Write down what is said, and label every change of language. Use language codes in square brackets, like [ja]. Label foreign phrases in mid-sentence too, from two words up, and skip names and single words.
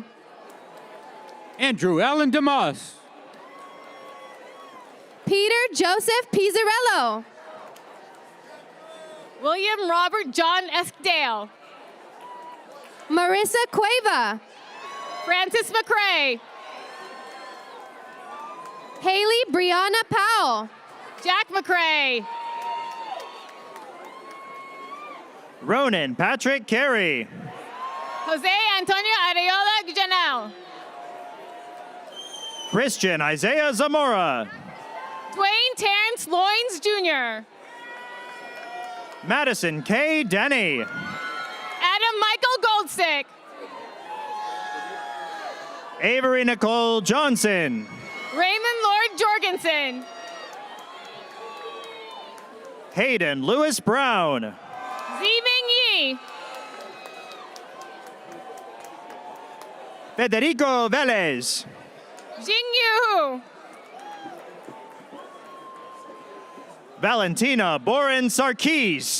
[en] Andrew Allen DeMoss. Peter Joseph Pizzarello. William Robert John Eskdale. Marissa Cueva. Francis McRae. Haley Brianna Powell. Jack McRae. Ronan Patrick Carey. Jose Antonio Areola Gujanel. Christian Isaiah Zamora. Dwayne Terrence Loins Jr. Madison K. Denny. Adam Michael Goldstick. Avery Nicole Johnson. Raymond Lord Jorgensen. Hayden Lewis Brown. Ziming Yi. Federico Velez. Jing Yu. Valentina Boren Sarkis.